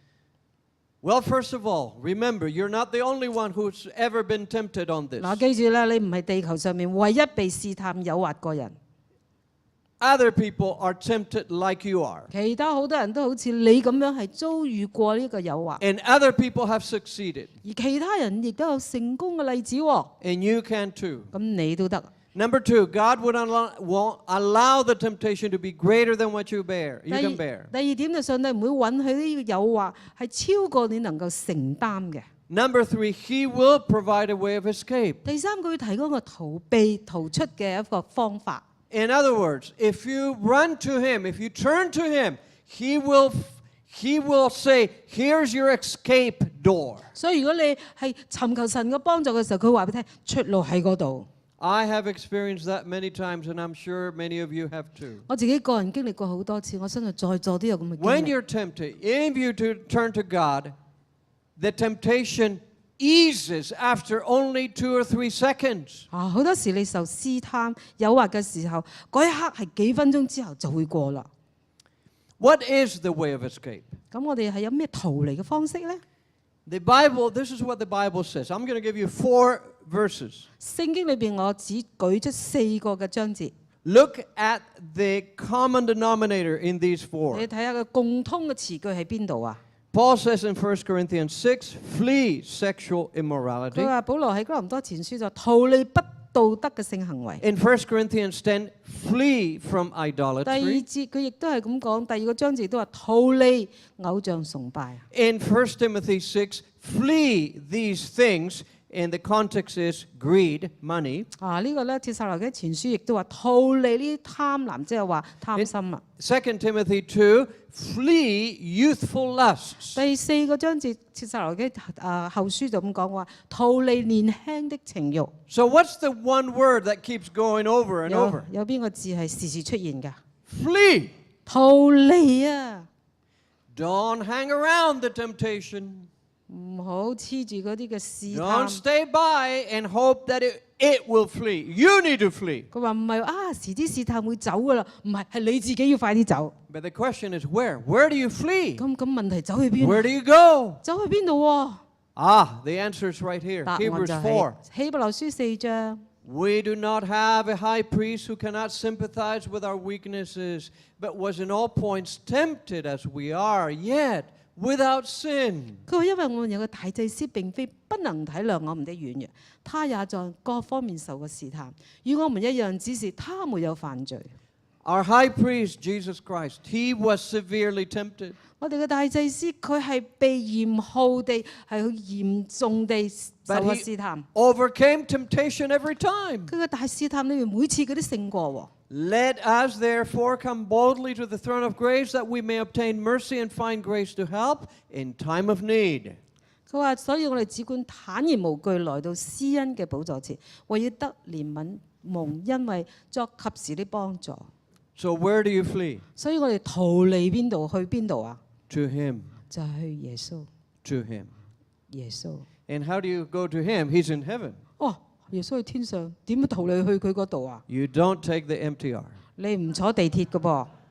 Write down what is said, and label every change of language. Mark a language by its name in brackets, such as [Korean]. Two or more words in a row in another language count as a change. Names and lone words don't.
[English] Well, first of all, remember, you're not the only one who's ever been tempted on this. [Cantonese] 嗱，記住啦，你唔係地球上面唯一被試探誘惑個人， [English] Other people are tempted like you are. [Cantonese] 其他好多人都好似你咁樣係遭遇過呢個誘惑， [English] And other people have succeeded. [Cantonese] 而其他人亦都有成功嘅例子喎。 [English] And you can too. [Cantonese] 咁你都得。 [English] Number two, God won't allow the temptation to be greater than what you can bear. [Cantonese] 第二點就上帝唔會允許呢個誘惑係超過你能夠承擔嘅。 [English] Number three, He will provide a way of escape. [Cantonese] 第三，佢會提供個逃避、逃出嘅一個方法。 [English] In other words, if you run to Him, if you turn to Him, He will say, here's your escape door. [Cantonese] 所以如果你係尋求神嘅幫助嘅時候，佢話俾你聽，出路喺嗰度。 [English] I have experienced that many times, and I'm sure many of you have too. [Cantonese] 我自己個人經歷過好多次，我相信在座都有咁嘅經 [English] When [Cantonese] 歷。 [English] you're tempted, if you turn to God, the temptation eases after only 2 or 3 seconds. [Cantonese] 好多時你受試探、誘惑嘅時候，嗰一刻係幾分鐘之後就會過啦。 [English] What is the way of escape? [Cantonese] 咁我哋係有咩逃離嘅方式呢？ [English] The Bible, this is what the Bible says. I'm going to give you 4 verses. [Cantonese] 聖經裏邊我只舉出4個嘅章節， [English] Look at the common denominator in these 4. [Cantonese] 你睇下個共通嘅詞句喺邊度啊？ [English] Paul says in 1 Corinthians 6, flee sexual [Cantonese] 佢 [English] immorality. [Cantonese] 話保羅喺哥林多前書就逃離不道德嘅性行為。 [English] In 1 Corinthians 10, flee from [Cantonese] 第二 [English] idolatry. [Cantonese] 節佢亦都係咁講，第二個章節都話逃離偶像崇拜。 [English] In 1 Timothy 6, flee these things. And the context is greed, money. [Cantonese] 呢個咧帖撒羅尼迦前書亦都話逃離呢啲貪婪，即係話貪心啊。 [English] 2 Timothy 2, flee youthful lusts. [Cantonese] 第4個章節帖撒羅尼迦後書就咁講話，逃離年輕的情慾。 [English] So what's the one word that keeps going over and over? [Cantonese] 有邊個字係時時出現㗎？ [English] Flee. [Cantonese] 逃離啊！ [English] Don't hang around the temptation. [Cantonese] 唔好黐住嗰啲嘅試 [English] Don't [Cantonese] 探。 [English] stay by and hope that it will flee. You need to flee. [Cantonese] 佢話唔係時啲試探會走㗎啦，唔係，係你自己要快啲走。 [English] But the question is where? Where do you flee? [Cantonese] 咁問題走去邊？ [English] Where do you go? [Cantonese] 走去邊度喎？ [English] The answer is right here. [Cantonese] 答案 Hebrews 就 4. 係希伯來書4章。 [English] We do not have a high priest who cannot sympathize with our weaknesses, but was in all points tempted as we are, yet without sin. [Cantonese] 佢話因為我們有個大祭司並非不能體諒我們的軟弱，他也在各方面受過試探，與我們一樣，只是他沒有犯罪。 [English] Our high priest, Jesus Christ, he was severely tempted. [Cantonese] 我哋嘅大祭司佢係被嚴酷地係好嚴重地受過試探， [English] Overcame temptation every time. [Cantonese] 佢嘅大試探裏面每次佢都勝過喎。 [English] Let us therefore come boldly to the throne of grace that we may obtain mercy and find grace to help in time of need. [Cantonese] 佢話：所以我哋只管坦然無懼來到施恩嘅寶座前，為要得憐憫蒙恩惠作及時的幫助。 [English] So where do you flee? [Cantonese] 所以我哋逃離邊度去邊度啊？ [English] To him. [Cantonese] 就係去耶穌。 [English] To him. [Cantonese] 耶穌。 [English] And how do you go to him? He's in heaven. [Cantonese] 耶穌喺天上，點樣逃離去佢嗰度啊？ [English] You don't take the MTR. [Cantonese] 你唔坐地鐵㗎噃，